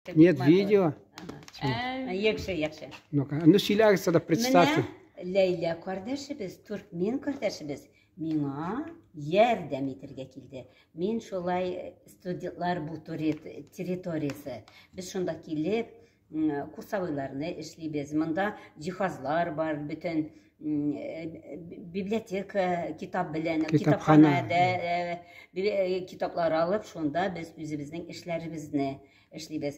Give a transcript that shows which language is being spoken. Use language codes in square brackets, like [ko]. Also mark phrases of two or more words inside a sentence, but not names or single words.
[ru] Нет видео. [uz] Yaxshi. [ru] Ну-ка, ну сөйләгез тогда, представьте. [tt] Лейла кардәшебез, Туркмен кардәшебез миңа ярдәм итәргә килде. Мин шулай студентлар бу территориясе. Без шунда килеп, курсовойларны эшлибез. Монда җиһазлар бар, бөтен библиотека, китап белән, китапханәдә китаплар алып, шунда без үзебезнең эшләребезне эшлибез.